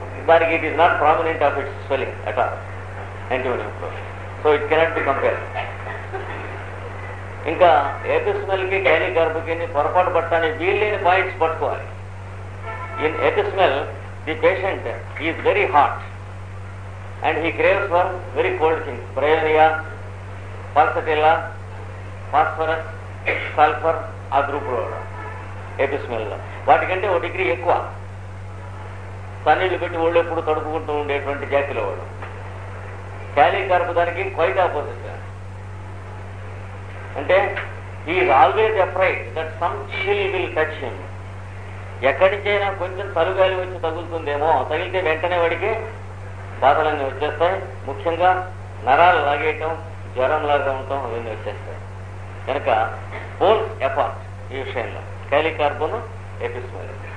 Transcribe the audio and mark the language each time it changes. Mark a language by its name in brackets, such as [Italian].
[Telugu] దానికి [English] it is not prominent of its swelling at all, antivenom, so it cannot be compared. [Telugu] ఇంకా ఎపిస్మెల్ కి క్యాలికార్బోకి పొరపాటు పట్టడానికి వీల్లేని పాయింట్స్ పట్టుకోవాలి. [English] In epismel, the patient is very hot and he craves for very cold things. [Telugu] Bryonia, pulsatilla, phosphorus, sulfur, ఆ గ్రూపులో ఎపిస్మెల్లో వాటికంటే 1 degree ఎక్కువ. సన్నీళ్ళు పెట్టి ఒళ్ళు ఎప్పుడు తడుపుకుంటూ ఉండేటువంటి జాతిలో వాడు. క్యాలికార్బో దానికి [English] Quite opposite. [Telugu] అంటే [English] he is always afraid that some chill will touch him. [Telugu] ఎక్కడి నుంచైనా కొంచెం చలుగాలి వచ్చి తగులుతుందేమో, తగిలితే వెంటనే వాడికి బాధలన్నీ వచ్చేస్తాయి. ముఖ్యంగా నరాలు లాగేయటం, జ్వరం లాగా ఉండటం అవన్నీ వచ్చేస్తాయి. కనుక [English] poles apart [Telugu] ఈ విషయంలో క్యాలికార్బోన్, ఎపిస్మెల్.